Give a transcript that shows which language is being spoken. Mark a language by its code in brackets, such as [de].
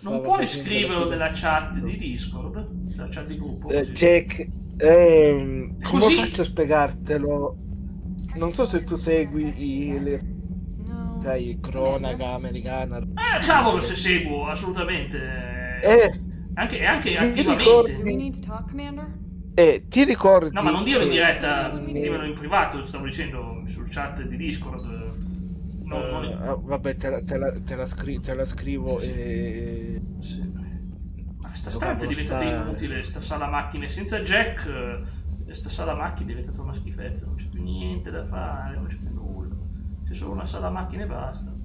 [it] non puoi scriverlo nella chat di Discord? la chat di gruppo. Così. Jack, come Così? faccio a spiegartelo? Non so se tu segui sai, cronaca americana. Cavolo, se seguo, assolutamente. Anche attivamente. [en] Do we need to talk, Commander? [it] Ti ricordi? No, ma non dirlo in diretta, dirlo in privato, stavo dicendo sul chat di Discord. Vabbè, te la scrivo e... Sta stanza è diventata inutile, sta sala macchine senza Jack, sta sala macchine è diventata una schifezza, non c'è più niente da fare, non c'è più nulla, c'è solo una sala macchine e basta.